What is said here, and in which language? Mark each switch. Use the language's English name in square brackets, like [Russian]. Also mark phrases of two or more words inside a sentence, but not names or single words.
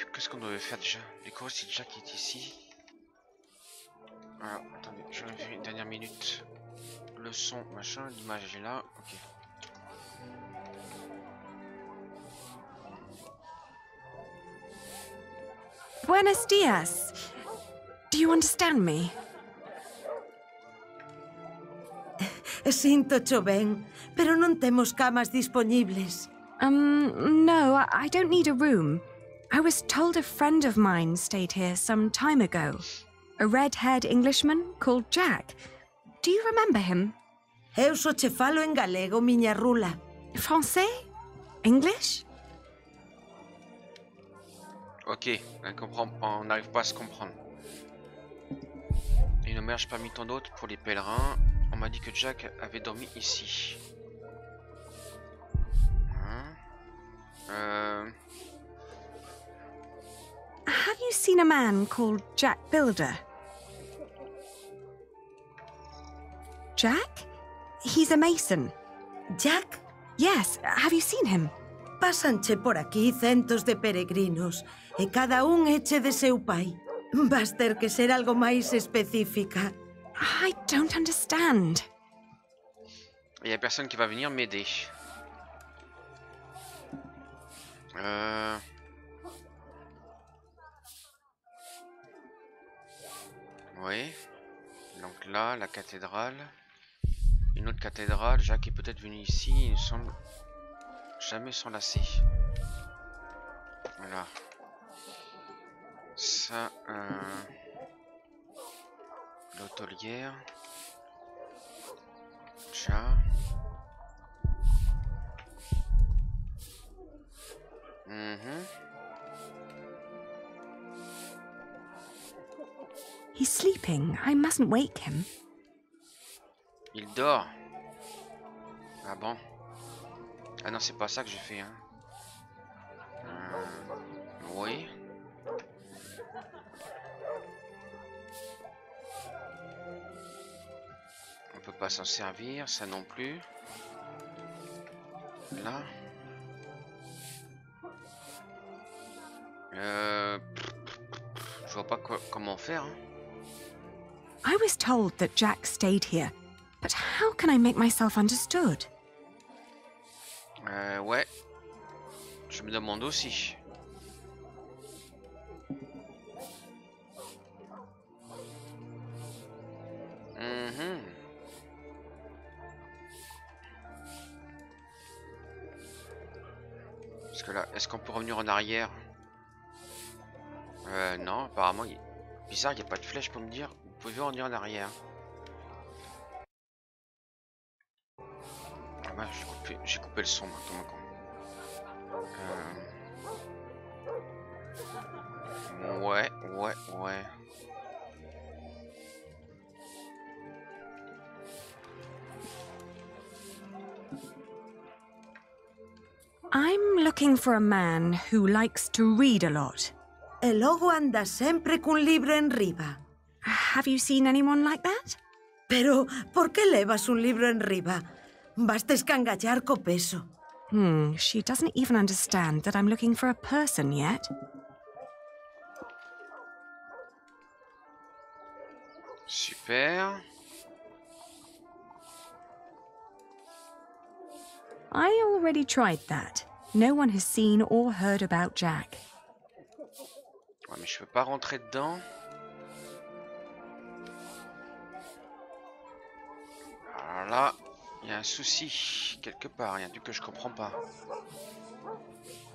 [French] Qu'est-ce qu'on devait faire déjà? Les chorus, c'est déjà qui est ici. Alors attendez, je vais une dernière minute. Le son machin, l'image est là. Ok. [Spanish] Buenos dias. [English] Do you understand me? [Galician] Sinto ben, pero non temos camas dispoñibles. [English] No, I don't need a room. I was told a friend of mine stayed here some time ago. A red-haired Englishman called Jack. Do you remember him? [Galician] Eu só che falo en galego, miña rula. [French] Français? English? Ok, on n'arrive pas à se comprendre. Une auberge parmi tant d'autres pour les pèlerins. On m'a dit que Jack avait dormi ici. [English] Have you seen a man called Jack Builder? Jack? He's a mason. Jack? Yes, have you seen him? [Galician] Pásanche por aquí centos de peregrinos e cada un eche de seu pai. Vas ter que ser algo máis específica. [English] I don't understand. [French] Il y a personne qui va venir m'aider. Oui. Donc là, la cathédrale. Une autre cathédrale. Jacques est peut-être venu ici. Il ne semble jamais s'enlacer. Voilà. Ça, l'hôtelière. Déjà. [English] He's sleeping. I mustn't wake him. [French] Il dort. Ah bon? Ah non, c'est pas ça que j'ai fait, hein. Oui. On peut pas s'en servir, ça non plus. Là. Je vois pas comment faire. Hein. [English] I was told that Jack stayed here, but how can I make myself understood? [French] Ouais. Je me demande aussi. Parce que là, est-ce qu'on peut revenir en arrière? Non, apparemment, bizarre, il n'y a pas de flèche pour me dire vous pouvez revenir en arrière. Ah bah, j'ai coupé le son maintenant. Ouais. [English] I'm looking for a man who likes to read a lot. [Galician] E logo anda sempre cun libro en riba. [English] Have you seen anyone like that? [Galician] Pero, por que levas un libro en riba? Vas descangallar co peso. [English] She doesn't even understand that I'm looking for a person yet. Super. I already tried that. No one has seen or heard about Jack. [French] Ouais, mais je peux pas rentrer dedans. Alors là, il y a un souci quelque part, il y a un truc que je comprends pas.